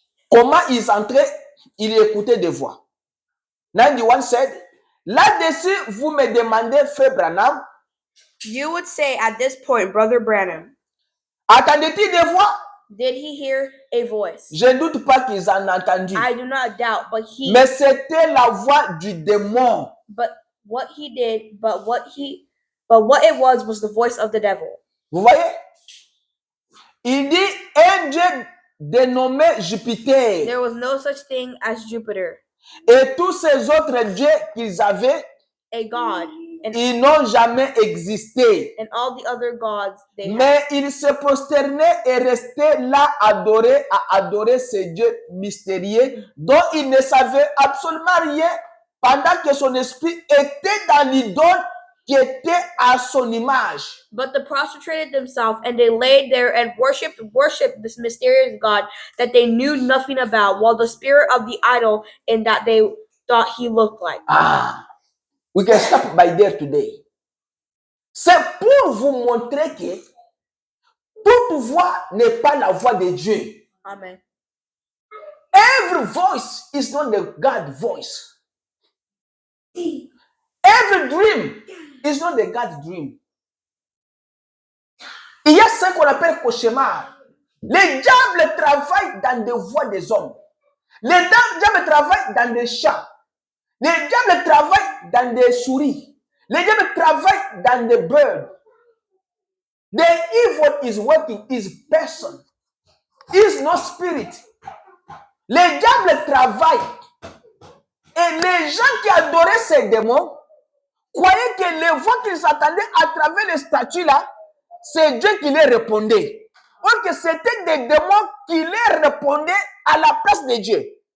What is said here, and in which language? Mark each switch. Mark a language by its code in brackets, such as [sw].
[fr] Comment ils entraient? Ils écoutaient des voix. [en] 91 said, [fr] là-dessus, vous me demandez, Frère Branham, [en] You would say at this point, Brother Branham, [fr] attendait-il des voix? [en] did he hear a voice? [fr] Je ne doute pas qu'ils en ont entendu. [en] I do not doubt, but [fr] Mais c'était la voix du démon. [en] what it was the voice of the devil. [fr] Vous voyez? Il dit un Dieu dénommé Jupiter. [en] There was no such thing as Jupiter, [fr] Et tous ces autres dieux qu'ils avaient, [en] a god, [fr] ils n'ont jamais existé. [en] and all the other gods they had. [fr] Mais ils se prosternaient et restaient là à adorer ces dieux mystérieux dont ils ne savaient absolument rien pendant que son esprit était dans l'idole qui était à son image. [en] But they prostrated themselves and they laid there and worshipped this mysterious God that they knew nothing about, while the spirit of the idol in that they thought he looked like. We can stop by there today. [fr] C'est pour vous montrer que toute voix n'est pas la voix de Dieu. Amen. [en] Every voice is not the God voice. Every dream is not the God dream. [fr] Il y a ce qu'on appelle cauchemar. Les diables travaillent dans des voix des hommes. Les diables travaillent dans des chats. Les diables travaillent dans des souris. Les diables travaillent dans des birds. [en] The evil is working is person. Is not spirit. [fr] Les diables travaillent. Et les gens qui adoraient ces démons croyaient que les voix qu'ils attendaient à travers les statues là, c'est Dieu qui les répondait. Or que c'était des démons qui les répondaient à la place de Dieu.